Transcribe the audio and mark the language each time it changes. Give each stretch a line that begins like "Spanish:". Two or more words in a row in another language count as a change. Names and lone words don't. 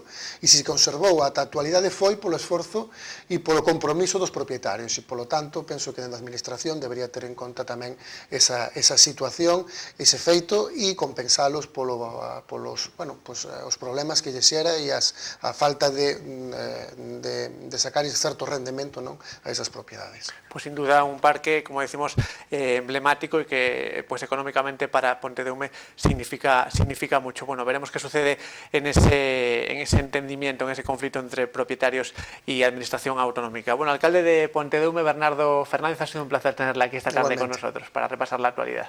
Galician: E se conservou ata a actualidade foi polo esforzo e polo compromiso dos propietarios e, polo tanto, penso que dentro da administración debería ter en conta tamén esa situación, ese feito e compensalos os problemas que lle xera e a falta de sacar certo rendemento, non, a esas propiedades.
Spanish: Pues sin duda un parque, como decimos, emblemático y que pues económicamente para Pontedeume significa mucho. Bueno, veremos qué sucede en ese entendimiento, en ese conflicto entre propietarios y administración autonómica. Bueno, alcalde de Pontedeume, Bernardo Fernández, ha sido un placer tenerla aquí esta tarde con nosotros para repasar la actualidad.